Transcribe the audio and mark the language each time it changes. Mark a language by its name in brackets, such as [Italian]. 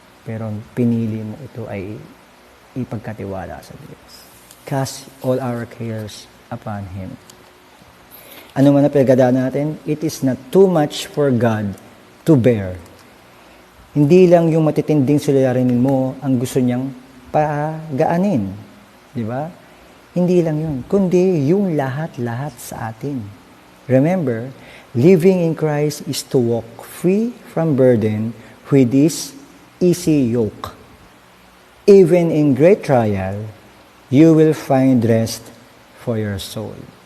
[Filipino] Pero pinili mo ito ay ipagkatiwala sa Diyos. [English] Cast all our cares upon Him. [Filipino] Ano man na pinagdadaanan natin, [English] it is not too much for God to bear. [Filipino] Hindi lang yung matitinding suliranin mo ang gusto niyang pagaanin. Di ba? Hindi lang yun, kundi yung lahat-lahat sa atin. [English] Remember, living in Christ is to walk free from burden with His easy yoke. Even in great trial, you will find rest for your soul.